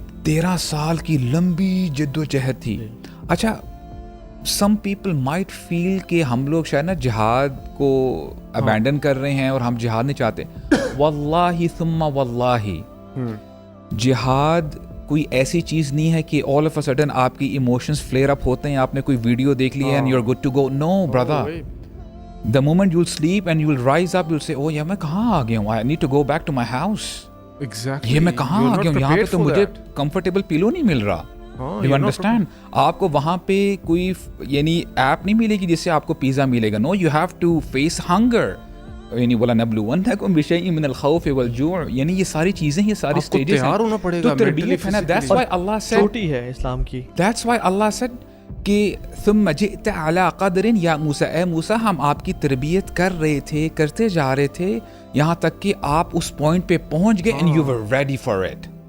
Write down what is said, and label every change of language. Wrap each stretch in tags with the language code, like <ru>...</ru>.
<ur>13 سال کی لمبی جد و جہد تھی. اچھا</ur> <en>some people might feel</en> <ur>کہ ہم لوگ شاید نا جہاد کو ابینڈن کر رہے ہیں اور ہم جہاد نہیں چاہتے. واللہ ثم واللہ جہاد کوئی ایسی چیز نہیں ہے کہ</ur> <en>all of a sudden</en> <ur>آپ کی ایموشنز فلیئر اپ ہوتے ہیں, آپ نے کوئی ویڈیو دیکھ لی ہے</ur> <en>And you are good to go. No brother, the moment you'll sleep and you'll rise up, you'll say, oh yeah,</en> <ur>میں کہاں آ گیا ہوں,</ur> <en>I need to go back to my house. Exactly.</en> <ur>یہ میں کہاں آ گیا ہوں, یہاں پہ تو مجھے کمفرٹیبل پیلو نہیں مل رہا.</ur> <en>You understand?</en> <ur>آپ کو وہاں پہ کوئی یعنی ایپ نہیں ملے گی جس سے آپ کو پیزا ملے گا.</ur> <en>No, you have to face hunger.</en> <ur>یعنی</ur> <ar>وَلَنَبْلُوَنَّكُمْ بِشَيْءٍ مِّنَ الْخَوْفِ وَالْجُوعِ,</ar> <ur>یعنی یہ ساری چیزیں, یہ ساری سٹیجز ہیں, تیار ہونا پڑے گا. تو تربیت ہے نا.</ur> <en>That's why Allah said,</en> <ur>چھوٹی ہے اسلام کی.</ur> <en>That's why Allah said</en> <ur>کہ</ur> <ar>ثم جئت علی قدر یا موسیٰ,</ar> <ur>اے موسیٰ ہم آپ کی تربیت کر رہے تھے, کرتے جا رہے تھے یہاں تک کہ آپ اس پوائنٹ پہ پہنچ گئے</ur> <en>and you were ready for it.</en>